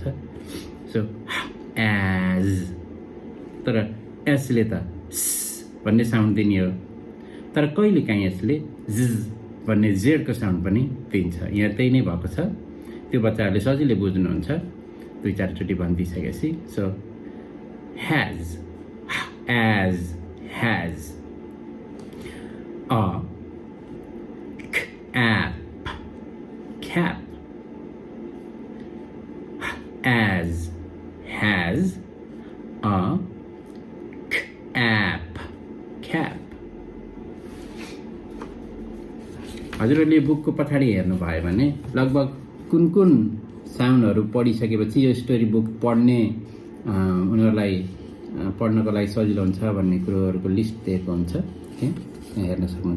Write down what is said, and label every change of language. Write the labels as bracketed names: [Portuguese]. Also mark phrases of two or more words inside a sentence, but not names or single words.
[English] so as, [Nepali] तर एसले त स भन्ने साउन्ड दिने हो, तर कहिलेकाहीँ यसले ज भन्ने जेडको साउन्ड पनि दिन्छ। यहाँ त्यही नै भएको छ। त्यो बच्चाहरूले सजिलै बुझ्नुहुन्छ 2-4 चोटि भनिदिइसकेपछि। [English] So has, as, has. A cap, cap. As, has. A cap, cap. [Nepali] हजुरहरूले बुकको पछाडि हेर्नुभयो भने लगभग कुन साउन्डहरू पढिसकेपछि यो [English] story book [Nepali] पढ्ने उनीहरूलाई पढ्नको लागि सजिलो हुन्छ भन्ने कुरोहरूको लिस्ट दिएको हुन्छ। यहाँ हेर्न सक्नुहुन्छ।